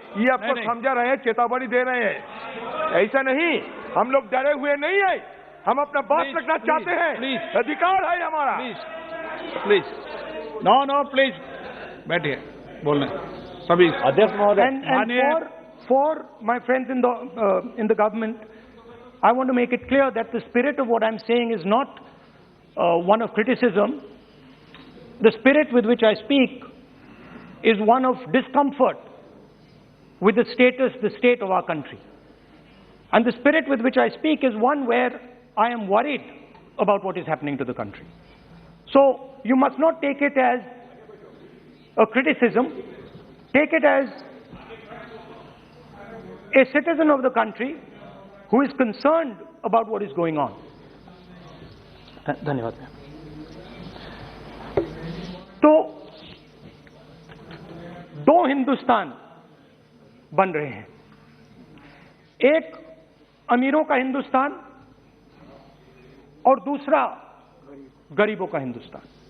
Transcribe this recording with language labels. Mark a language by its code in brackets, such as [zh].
[hi] ये आपको समझा रहे हैं, चेतावनी दे रहे हैं। ऐसा नहीं, हम लोग डरे हुए नहीं है, हम अपना बात रखना चाहते हैं, अधिकार है हमारा। [en] please no please [hi] बैठिए, बोलना सभी अध्यक्ष महोदय। [en] For my friends in the government, I want to make it clear that the spirit of what I'm saying is not one of criticism. The spirit with which I speak is one of discomfort with the state of our country. And the spirit with which I speak is one where I am worried about what is happening to the country. So you must not take it as a criticism. Take it as a citizen of the country who is concerned about what is going on. [hi] धन्यवाद। तो दो हिंदुस्तान बन रहे हैं, एक अमीरों का हिंदुस्तान और दूसरा गरीबों का हिंदुस्तान।